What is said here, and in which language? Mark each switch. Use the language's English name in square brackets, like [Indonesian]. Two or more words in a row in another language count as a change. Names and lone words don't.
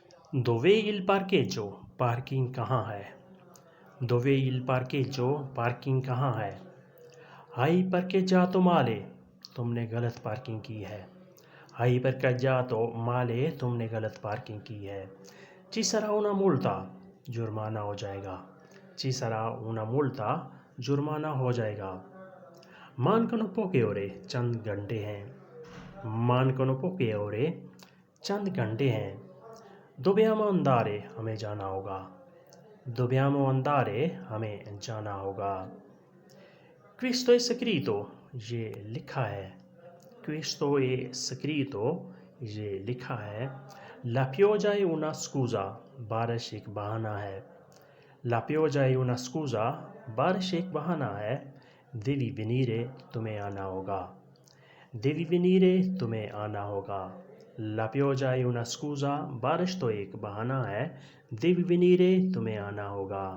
[Italian] Dove il parcheggio? [Hindi] पार्किंग कहाँ है? [Italian] Dove il parcheggio? [Hindi] पार्किंग कहाँ है? [Italian] Hai parcheggiato male? [Hindi] तुमने गलत पार्किंग की है। [Italian] Hai parcheggiato male? [Hindi] तुमने गलत पार्किंग की है। [Italian] Ci sarà una multa? [Hindi] जुर्माना हो जाएगा। [Italian] Ci sarà una multa? [Hindi] जुर्माना हो जाएगा। [Italian] Mancano poche ore? [Hindi] चंद घंटे हैं। [Italian] Mancano poche ore? [Hindi] चंद घंटे हैं। [Italian] Dobbiamo andare? [Hindi] हमें जाना होगा। [Italian] Dobbiamo andare? [Hindi] हमें जाना होगा। [Italian] Questo è scritto? [Hindi] ये लिखा है। [Italian] Questo è scritto? [Hindi] ये लिखा है। [Italian] La pioggia è una scusa? [Hindi] बारिश एक बहाना है। [Italian] La pioggia è una scusa? [Hindi] बारिश एक बहाना है। [Italian] Devi venire? [Hindi] तुम्हें आना होगा। [Italian] Devi venire? [Hindi] तुम्हें आना होगा। [Italian] La pioggia è una scusa? [Hindi] बारिश तो एक बहाना है। [Italian] Devi venire? [Hindi] तुम्हें आना होगा।